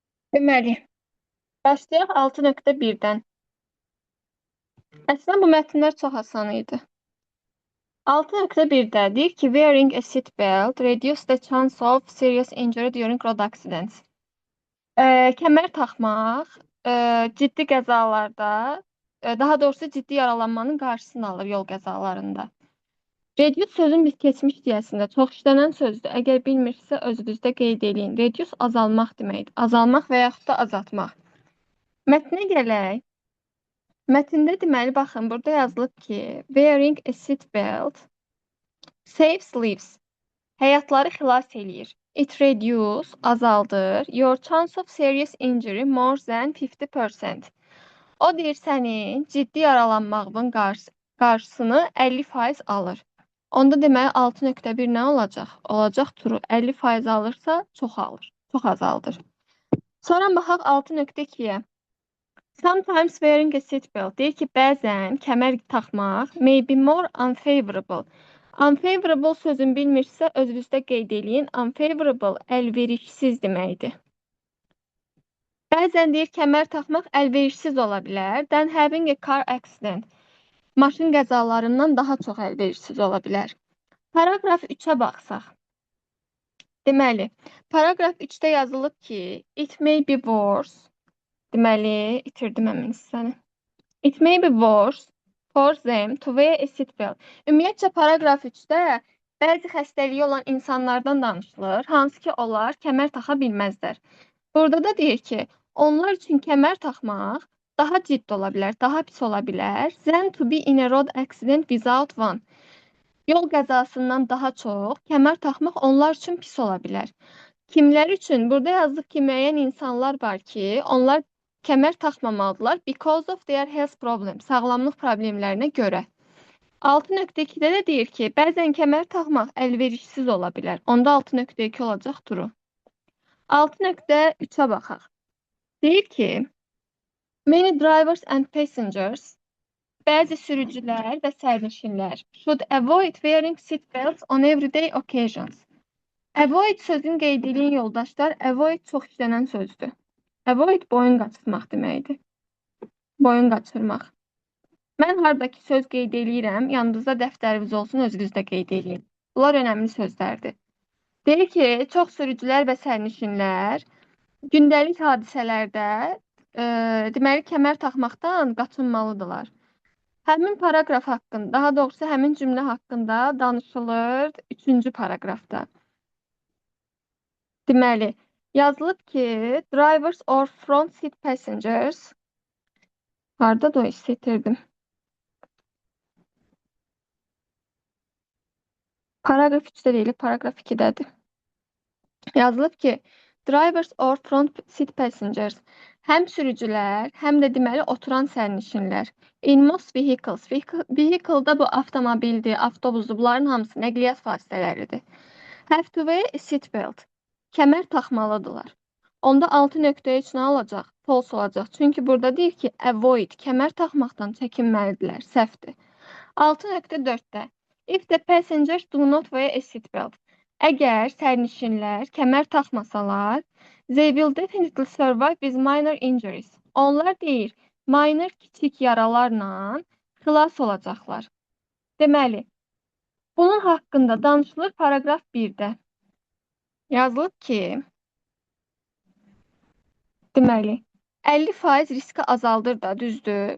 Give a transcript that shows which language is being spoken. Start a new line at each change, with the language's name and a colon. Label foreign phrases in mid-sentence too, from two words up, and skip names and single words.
Azerbaijani: Deməli, başlayaq 6.1-dən. Əslində bu mətnlər çox asan idi. 6.1-də deyir ki,
English: wearing a seat belt reduce the chance of serious injury during road accidents.
Azerbaijani: Kəmər taxmaq ciddi qəzalarda, daha doğrusu ciddi yaralanmanın qarşısını alır yol qəzalarında. Reduce sözün biz keçmiş deyəsində çox işlənən sözdür. Əgər bilmirsə özünüzdə qeyd edin. Reduce azalmaq deməkdir. Azalmaq və yaxud da azaltmaq. Mətnə gələk. Mətndə deməli, baxın, burada yazılıb ki,
English: wearing a seat belt saves lives.
Azerbaijani: Həyatları xilas eləyir.
English: It reduce, azaldır. Your chance of serious injury more than 50%.
Azerbaijani: O deyir, sənin ciddi yaralanmağın qarşısını 50% alır. Onda deməli 6.1 nə olacaq? Olacaq true. 50% alırsa çox alır. Çox azaldır. Sonra baxaq 6.2-yə.
English: Sometimes wearing a seatbelt
Azerbaijani: deyir ki, bəzən kəmər taxmaq
English: may be more unfavorable.
Azerbaijani: Unfavorable sözün bilmirsə özünüzdə qeyd eləyin. Unfavorable əlverişsiz deməkdir. Bəzən deyir kəmər taxmaq əlverişsiz ola bilər.
English: Then having a car accident.
Azerbaijani: Maşın qəzalarından daha çox əlverişsiz ola bilər. Paragraf 3-ə baxsaq. Deməli, paragraf 3-də yazılıb ki,
English: it may be worse.
Azerbaijani: Deməli, itirdim həmin hissəni.
English: It may be worse for them to wear a seatbelt.
Azerbaijani: Ümumiyyətcə, paragraf 3-də bəzi xəstəliyi olan insanlardan danışılır, hansı ki, onlar kəmər taxa bilməzlər. Burada da deyir ki, onlar üçün kəmər taxmaq daha ciddi ola bilər, daha pis ola bilər.
English: Than to be in a road accident without one.
Azerbaijani: Yol qəzasından daha çox kəmər taxmaq onlar üçün pis ola bilər. Kimlər üçün? Burada yazılıb ki, müəyyən insanlar var ki, onlar kəmər taxmamalıdırlar
English: because of their health problems,
Azerbaijani: sağlamlıq problemlərinə görə. 6.2-də də deyir ki, bəzən kəmər taxmaq əlverişsiz ola bilər. Onda 6.2 olacaq true. 6.3-ə baxaq. Deyir ki,
English: many drivers and passengers,
Azerbaijani: bəzi sürücülər və sərnişinlər
English: should avoid wearing seat belts on everyday occasions.
Azerbaijani: Avoid sözün qeyd edilən yoldaşlar, avoid çox işlənən sözdür. Avoid boyun qaçırmaq deməkdir. Boyun qaçırmaq. Mən haradakı söz qeyd eləyirəm, yanınızda dəftəriniz olsun, özünüzdə qeyd edin. Bunlar önəmli sözlərdir. Deyir ki, çox sürücülər və sərnişinlər gündəlik hadisələrdə deməli kəmər taxmaqdan qaçınmalıdırlar. Həmin paragraf haqqında, daha doğrusu həmin cümlə haqqında danışılır 3-cü paragrafda. Deməli, yazılıb ki,
English: drivers or front seat passengers,
Azerbaijani: harada da itirdim. Paragraf 3-də deyil, paragraf 2-dədir. Yazılıb ki,
English: drivers or front seat passengers,
Azerbaijani: həm sürücülər, həm də deməli oturan sərnişinlər.
English: In most vehicles,
Azerbaijani: vehicle-da bu avtomobildir, avtobusdur, bunların hamısı nəqliyyat vasitələridir.
English: Have to wear a seat belt.
Azerbaijani: Kəmər taxmalıdırlar. Onda 6.3 nə olacaq? False olacaq. Çünki burada deyir ki, avoid, kəmər taxmaqdan çəkinməlidirlər, səhvdir.
English: 6.4-də if the passengers do not wear a seat belt.
Azerbaijani: Əgər sərnişinlər kəmər taxmasalar,
English: they will definitely survive with minor injuries.
Azerbaijani: Onlar deyir, minor kiçik yaralarla xilas olacaqlar. Deməli, bunun haqqında danışılır paragraf 1-də. Yazılıb ki, deməli, 50% riski azaldır da, düzdür.